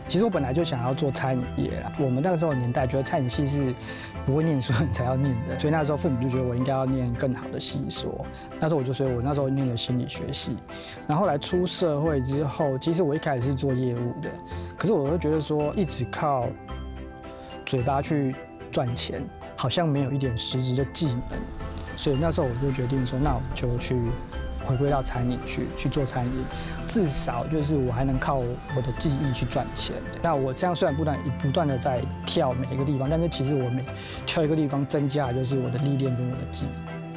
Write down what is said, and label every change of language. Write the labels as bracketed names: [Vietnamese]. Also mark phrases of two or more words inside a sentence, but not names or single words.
[Chinese] 其實我本來就想要做餐飲業啦。我們那個時候的年代覺得餐飲系是不會念書人才要念的，所以那時候父母就覺得我應該要念更好的系所。那時候所以我那時候念了心理學系。然後後來出社會之後，其實我一開始是做業務的，可是我會覺得說一直靠嘴巴去賺錢，好像沒有一點實質的技能。所以那時候我就決定說，那我就去回归到餐饮去做餐饮，至少就是我还能靠我的技艺去赚钱。那我这样虽然不断的在跳每一个地方，但是其实我每跳一个地方增加的就是我的历练跟我的技艺。